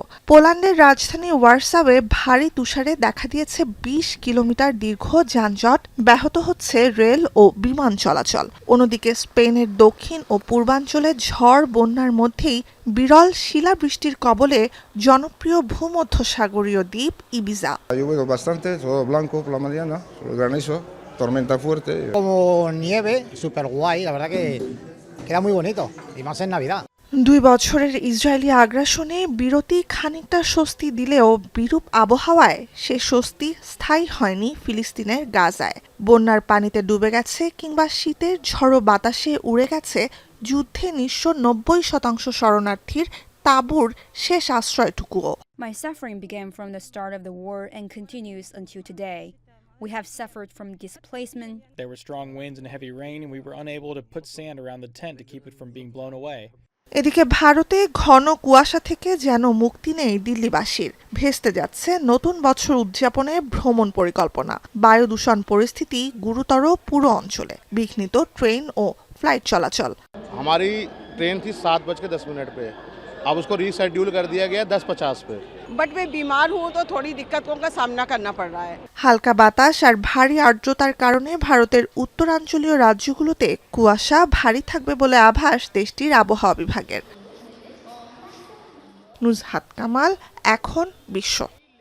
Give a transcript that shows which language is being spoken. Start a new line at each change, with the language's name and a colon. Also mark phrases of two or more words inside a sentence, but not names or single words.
Bangla: পোল্যান্ডের রাজধানী ওয়ার্সাওয়ে ভারী তুষারে দেখা দিয়েছে ২০ কিলোমিটার দীর্ঘ যানজট, ব্যাহত হচ্ছে রেল ও বিমান চলাচল। অন্যদিকে স্পেনের দক্ষিণ ও পূর্বাঞ্চলে ঝড় বন্যার মধ্যেই বিরল শিলাবৃষ্টির কবলে জনপ্রিয় ভূমধ্যসাগরীয় দ্বীপ ইবিজা।
Spanish: Tormenta fuerte. Como nieve, súper guay, la verdad que queda muy bonito, y más en Navidad.
Bangla: ২ বছরের ইসরায়েলি আগ্রাসনে বিরতি খানিকটা স্বস্তি দিলেও বিরূপ আবহাওয়ায় সে স্বস্তি স্থায়ী হয়নি ফিলিস্তিনের গাজায়। বন্যার পানিতে ডুবে গেছে কিংবা শীতের ঝড়ো বাতাসে উড়ে গেছে যুদ্ধে নিঃস্ব ৯০% শরণার্থীর তাঁবুর শেষ আশ্রয়টুকুও।
English: My suffering began from the start of the war and continues until today. We have suffered from displacement. There were strong winds and heavy rain, and we were unable to put sand around the tent to keep it from being blown away.
Bangla: এদিকে ভারতে ঘন কুয়াশা থেকে যেন মুক্তি নেই দিল্লিবাসীর। ভেস্তে যাচ্ছে নতুন বছর উদযাপনে ভ্রমণ পরিকল্পনা। বায়ু দূষণ পরিস্থিতি গুরুতর পুরো অঞ্চলে, বিঘ্নিত ট্রেন ও ফ্লাইট চলাচল।
Hindi: हमारी ट्रेन थी 7:10 पे, अब उसको रीशेड्यूल कर दिया गया 10:50 पे। बट मैं बीमार हूँ तो थोड़ी दिक्कतों का सामना करना पड़ रहा है।
Bangla: হালকা বাতাস আর ভারী আর্দ্রতার কারণে ভারতের উত্তরাঞ্চলীয় রাজ্যগুলোতে কুয়াশা ভারী থাকবে বলে আভাস দেশটির আবহাওয়া বিভাগের। নুজহাত কামাল, এখন বিশ্ব।